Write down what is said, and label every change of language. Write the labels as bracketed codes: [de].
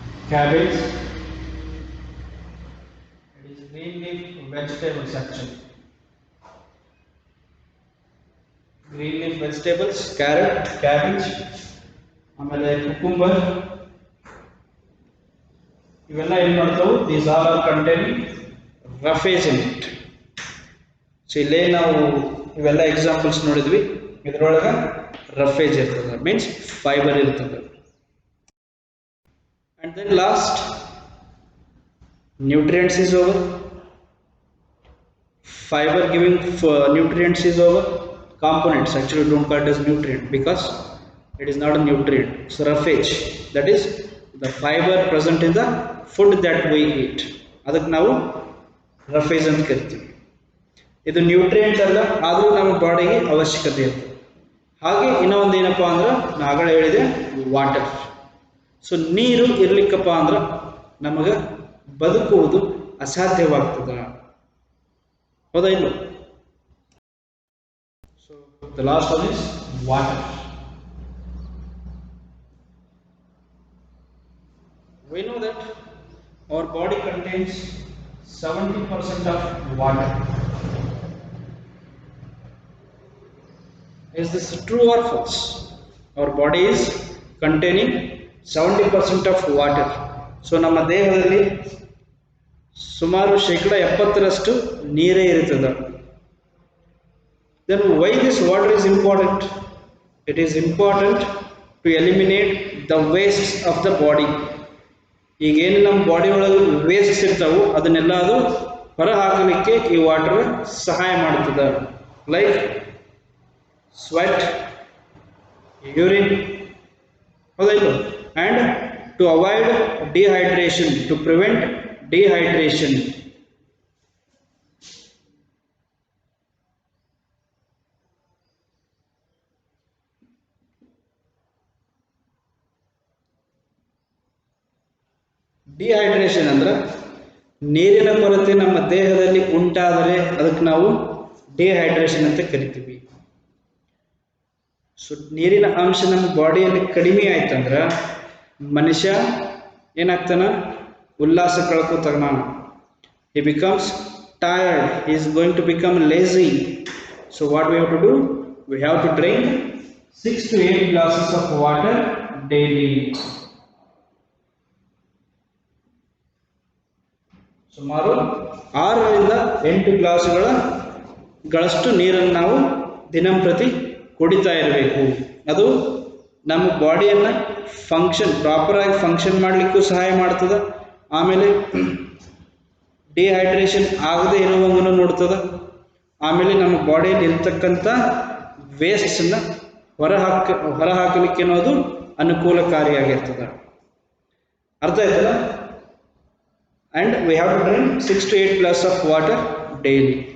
[en] Cabbage, it is green leaf vegetables actually. Green leaf vegetables, carrot, cabbage, [kn] ಆಮೇಲೆ [en] cucumber, [kn] ಇವೆಲ್ಲ ಏನು ಮಾಡ್ತಾವು? [en] These all are containing roughage in it. [kn] So ಇಲ್ಲೇ ನಾವು ಇವೆಲ್ಲ ಎಕ್ಸಾಂಪಲ್ಸ್ ನೋಡಿದ್ವಿ, ಇದರೊಳಗೆ ರಫೇಜ್ ಇರ್ತದೆ, ಮೀನ್ಸ್ ಫೈಬರ್ ಇರ್ತದೆ. [en] And then last, nutrients is over, fiber giving nutrients is our components. Actually don't call it as nutrient because it is not a nutrient. So roughage, that is the fiber present in the food that we eat, [kn] ಅದಕ್ಕೆ ನಾವು roughage ಅಂತ ಕರಿತೀವಿ. ಇದು nutrient ಅಲ್ಲ, ಆದರೂ ನಮ್ಮ ಬಾಡಿಗೆ ಅವಶ್ಯಕತೆ ಇರ್ತದೆ. ಹಾಗೆ ಇನ್ನೊಂದು ಏನಪ್ಪ ಅಂದ್ರೆ ನಾನು ಆಗಲೇ ಹೇಳಿದೆ, ವಾಟರ್. ಸೊ ನೀರು ಇರ್ಲಿಕ್ಕಪ್ಪ ಅಂದ್ರೆ ನಮಗೆ ಬದುಕುವುದು ಅಸಾಧ್ಯವಾಗ್ತದ, ಹೌದಾ ಇಲ್ಲ? [en] So the last one is water. We know that our body contains 70% of water. Is this true or false? Our body is containing 70% of water. [kn] So ನಮ್ಮ ದೇಹದಲ್ಲಿ ಸುಮಾರು 70% ನೀರೇ ಇರುತ್ತದೆ. [en] Then why this water is important? It is important to eliminate the wastes of the body. [kn] ಈಗೇನು ನಮ್ಮ body ಒಳಗೆ wastes ಇರ್ತಾವೆ ಅದನ್ನೆಲ್ಲ ಅದು ಹೊರ ಹಾಕಲಿಕ್ಕೆ ಈ ವಾಟರ್ ಸಹಾಯ ಮಾಡ್ತದೆ. [en] like sweat, urine, [kn] ಹೌದಾ ಇಲ್ಲ? [en] And to avoid dehydration, to prevent dehydration. [kn] Dehydration ಅಂದ್ರೆ ನೀರಿನ ಕೊರತೆ ನಮ್ಮ ದೇಹದಲ್ಲಿ ಉಂಟಾದರೆ ಅದಕ್ಕೆ ನಾವು ಡಿಹೈಡ್ರೇಷನ್ ಅಂತ ಕರಿತೀವಿ. ಸೊ ನೀರಿನ ಅಂಶ ನಮ್ಮ ಬಾಡಿಯಲ್ಲಿ ಕಡಿಮೆ ಆಯ್ತಂದ್ರೆ ಮನುಷ್ಯ ಏನಾಗ್ತಾನ, ಉಲ್ಲಾಸ ಕಳ್ಕೋತಾನ. [en] he becomes tired, he is going to become lazy. So what we have to do? We have to drink 6 to 8 glasses of water daily. [kn] ಸುಮಾರು 6ರಿಂದ 8 ಗ್ಲಾಸುಗಳಷ್ಟು ನೀರನ್ನು ನಾವು ದಿನಂಪ್ರತಿ ಕುಡಿತಾ ಇರಬೇಕು. ಅದು ನಮ್ಮ ಬಾಡಿಯನ್ನು ಪ್ರಾಪರಾಗಿ ಫಂಕ್ಷನ್ ಮಾಡಲಿಕ್ಕೂ ಸಹಾಯ ಮಾಡ್ತದೆ. ಆಮೇಲೆ ಡಿಹೈಡ್ರೇಷನ್ ಆಗದೆ ಇರುವಂಗೂ ನೋಡ್ತದೆ. ಆಮೇಲೆ ನಮ್ಮ ಬಾಡಿಯಲ್ಲಿ ಇರ್ತಕ್ಕಂಥ ವೇಸ್ಟ್ಸನ್ನು ಹೊರ ಹಾಕಲಿಕ್ಕೆ ಅನ್ನೋದು ಅನುಕೂಲಕಾರಿಯಾಗಿರ್ತದೆ. ಅರ್ಥ ಆಯ್ತಲ್ಲ? [en] And we have to drink 6 to 8 glasses of water daily.